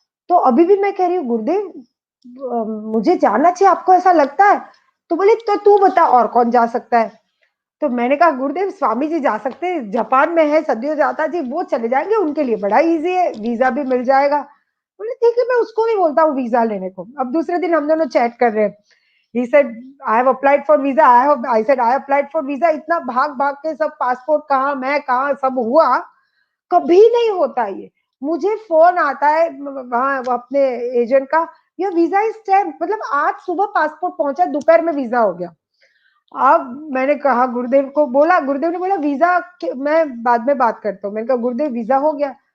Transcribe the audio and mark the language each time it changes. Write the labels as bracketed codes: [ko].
[hi] तो अभी भी मैं कह रही हूँ गुरुदेव मुझे जाना चाहिए, आपको ऐसा लगता है? तो बोले तो तू बता और कौन जा सकता है। तो मैंने कहा गुरुदेव स्वामी जी जा सकते हैं, जापान में है सद्यो जाता जी, वो चले जाएंगे, उनके लिए बड़ा इजी है, वीजा भी मिल जाएगा। बोले ठीक है, मैं उसको भी बोलता हूँ वीजा लेने को। अब दूसरे दिन हम दोनों चैट कर रहे हैं। [en] He said, I have applied for visa. I said, I applied for visa. [hi] इतना भाग भाग के सब पासपोर्ट कहाँ, मैं कहाँ, सब हुआ। कभी नहीं होता ये। मुझे फोन आता है वहां अपने एजेंट का, ये वीजा इज स्टैम्प, मतलब आज सुबह पासपोर्ट पहुंचा, दोपहर में वीजा हो गया। अब मैंने कहा गुरुदेव को बोला, गुरुदेव ने बोला वीजा मैं बाद में बात करता हूँ। मैंने कहा गुरुदेव वीजा हो गया।